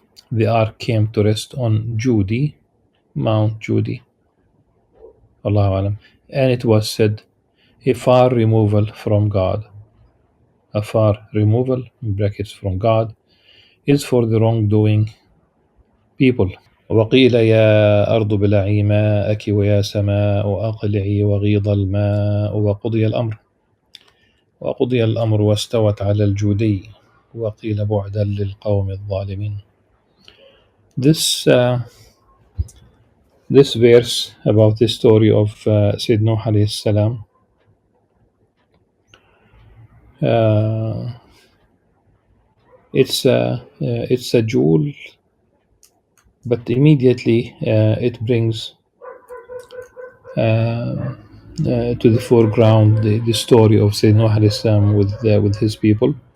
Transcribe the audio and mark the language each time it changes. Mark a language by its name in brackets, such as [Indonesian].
[English] The ark came to rest on Judi, Mount Judi, [Arabic] Allahu alam. [English] And it was said, a far removal from God. A far removal, in brackets, from God, is for the wrongdoing people. [Arabic] وقيل يا أرض ابلعي ماءك ويا سماء أقلعي وغيض الماء وقضي الأمر واستوت على الجودي وقيل بعدا للقوم الظالمين. [English] This verse about the story of Sayyid Nuh alayhi salam, it's a jewel, but immediately it brings to the foreground the story of Sayyid Nuh alayhi salam with his people,